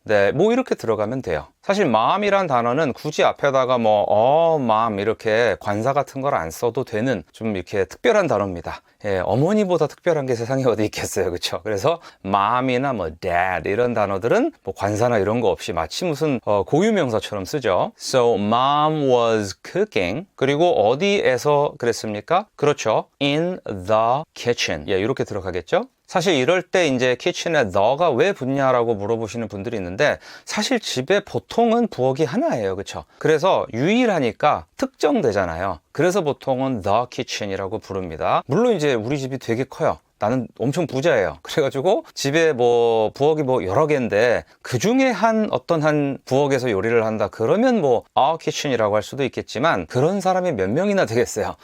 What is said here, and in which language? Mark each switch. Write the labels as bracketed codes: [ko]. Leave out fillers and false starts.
[ko] 네, 뭐 이렇게 들어가면 돼요. 사실 mom이란 단어는 굳이 앞에다가 뭐 mom 이렇게 관사 같은 걸 안 써도 되는 좀 이렇게 특별한 단어입니다. 예, 어머니보다 특별한 게 세상에 어디 있겠어요, 그렇죠? 그래서 mom이나 뭐 dad 이런 단어들은 뭐 관사나 이런 거 없이 마치 무슨 고유명사처럼 쓰죠. [en] So mom was cooking. [ko] 그리고 어디에서 그랬습니까? 그렇죠, [en] in the kitchen. [ko] 예, 이렇게 들어가겠죠? 사실 이럴 때 이제 kitchen에 the가 왜 붙냐라고 물어보시는 분들이 있는데, 사실 집에 보통은 부엌이 하나예요, 그렇죠? 그래서 유일하니까 특정되잖아요. 그래서 보통은 the kitchen이라고 부릅니다. 물론 이제 우리 집이 되게 커요. 나는 엄청 부자예요. 그래가지고 집에 뭐 부엌이 뭐 여러 개인데 그 중에 어떤 한 부엌에서 요리를 한다 그러면 뭐 kitchen이라고 할 수도 있겠지만, 그런 사람이 몇 명이나 되겠어요.